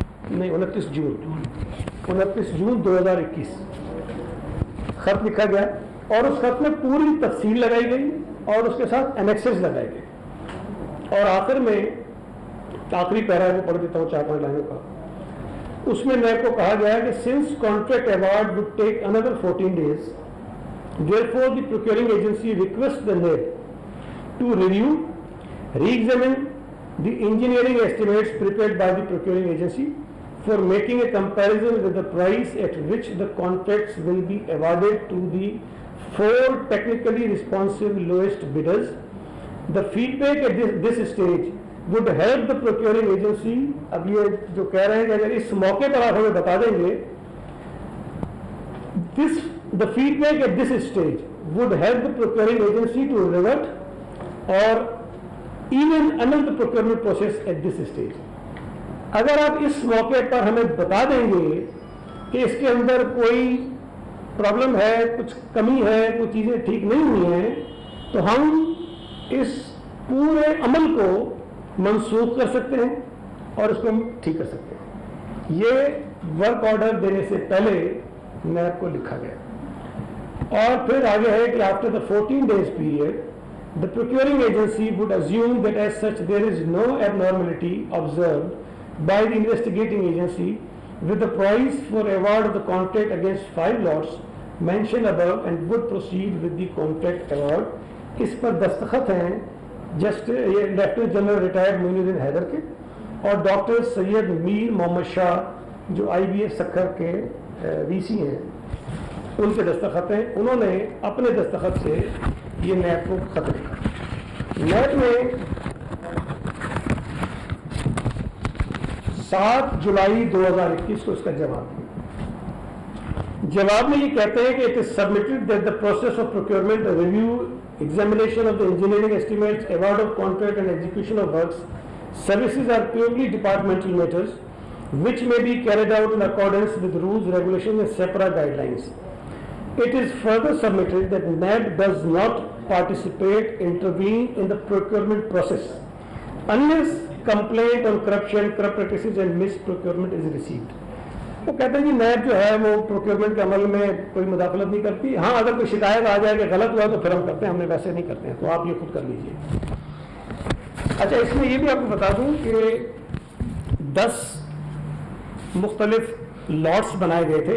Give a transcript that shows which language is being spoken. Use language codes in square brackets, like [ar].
[ur] نہیں, 29 جون 2021 خط لکھا گیا, اور اس خط میں پوری تفصیل لگائی گئی اور اس کے ساتھ اینیکسز لگائے گئے, اور آخر میں آخری پیرا وہ پڑھ دیتا ہوں 4-5 لائنوں کا. اس میں نیب کو کہا گیا کہ [en] Since contract award would take another 14 days, therefore the procuring agency requests the NAB to review, re-examine the engineering estimates prepared by the procuring agency for making a comparison with the price at which the contracts will be awarded to the 4 technically responsive lowest bidders. The feedback at this stage would help the procuring agency. [ur] اب یہ جو کہہ رہے ہیں کہ اگر اس موقع پر آپ ہمیں بتا دیں گے, [en] the feedback at this stage would help the procuring agency to revert or even annul the procurement process at this stage. [ur] اگر آپ اس موقع پر ہمیں بتا دیں گے کہ اس کے اندر کوئی پرابلم ہے, کچھ کمی ہے, کوئی چیزیں ٹھیک نہیں ہوئی ہیں, تو ہم اس پورے عمل کو منسوخ کر سکتے ہیں اور اس کو ہم ٹھیک کر سکتے ہیں. یہ ورک آرڈر دینے سے پہلے نیب کو لکھا گیا. اور پھر آگے ہے کہ after the 14 days period, the procuring agency would assume that as such there is no abnormality observed by the investigating agency with the price for award of the contract against 5 lots mentioned above and would proceed with the contract award. اس پر دستخط ہیں just یہ lieutenant general retired معین الدین حیدر کے اور doctor سید میر محمد شاہ جو آئی be F Sukkur کے وی سی ہیں, ان کے دستخط ہیں. انہوں نے اپنے دستخط سے یہ نیب کو خط لکھا. نیب نے 7 جولائی 2021 کو اس کا جواب دیا. جواب میں یہ کہتے ہیں کہ [en] it is submitted that the process of procurement, the review, examination of the engineering estimates, award of contract and execution of works, services are purely departmental matters which may be carried out in accordance with rules, regulations and separate guidelines. It is further submitted that NAB does not participate, intervene in the procurement process unless complaint on corruption, corrupt practices and misprocurement is received. [ur] وہ کہتے ہیں کہ NAB جو ہے وہ procurement کے عمل میں کوئی مداخلت نہیں کرتی. ہاں اگر کوئی شکایت آ جائے کہ غلط ہوا تو پھر ہم کرتے ہیں, ہم نے ویسے نہیں کرتے ہیں, تو آپ یہ خود کر لیجیے. اچھا, اس میں یہ بھی آپ کو بتا دوں کہ 10 مختلف لاٹس بنائے گئے تھے.